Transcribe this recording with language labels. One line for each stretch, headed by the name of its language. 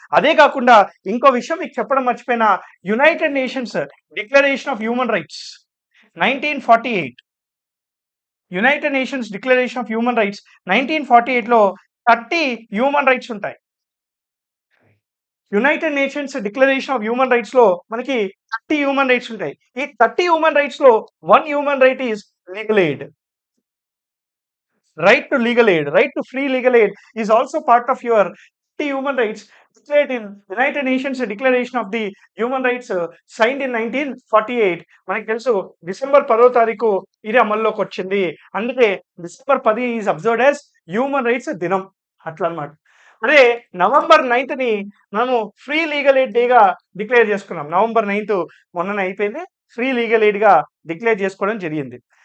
Telugu: అదే కాకుండా ఇంకో విషయం మీకు చెప్పడం మర్చిపోయిన, United nations declaration of human rights 1948, United nations declaration of human rights 1948లో 30 human rights ఉంటాయి. United nations declaration of human rights లో మనకి 30 హ్యూమన్ రైట్స్ ఉంటాయి. ఈ 30 హ్యూమన్ రైట్స్ లో
English: 1 human right is legal aid. Right to legal aid, right to free legal aid is also part of your human rights declared in United Nations Declaration of the Human Rights signed in 1948.
Telugu: మనకి తెలుసు December 10వ తారీఖు ఇది అమల్లోకి వచ్చింది. అందుకే December 10
English: is observed as
Telugu: human rights దినం, అట్లా అన్నమాట. అదే నవంబర్ 9th ని మనము ఫ్రీ లీగల్ ఎయిడ్ డేగా డిక్లేర్ చేసుకున్నాం. నవంబర్ 9th మొన్ననే అయిపోయింది, ఫ్రీ లీగల్ ఎయిడ్ గా డిక్లేర్ చేసుకోవడం జరిగింది.